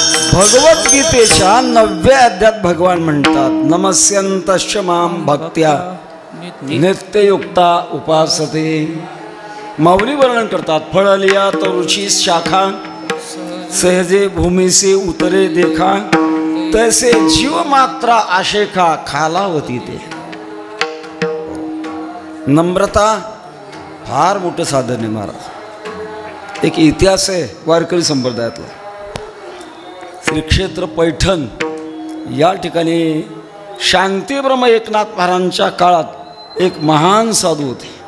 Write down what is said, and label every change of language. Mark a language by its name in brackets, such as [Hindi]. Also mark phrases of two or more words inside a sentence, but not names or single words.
[Marathi] भगवद्गीतेच्या 9व्या अध्यायात भगवान म्हणतात [Sanskrit] नमस्यंतश्च माम भक्त्या नित्ययुक्ता उपासते. [Marathi] माऊली वर्णन करतात फळलिया तरुची शाखा सहजे भूमीसे उतरे देखा तैसे जीव मात्रा आशेखा खालावती ते. नम्रता फार मोठं साधन आहे महाराज. एक इतिहास आहे वारकरी संप्रदायातला. श्री क्षेत्र पैठण या ठिकाणी शांतीब्रह्म एकनाथ महाराजांच्या काळात एक महान साधू होते.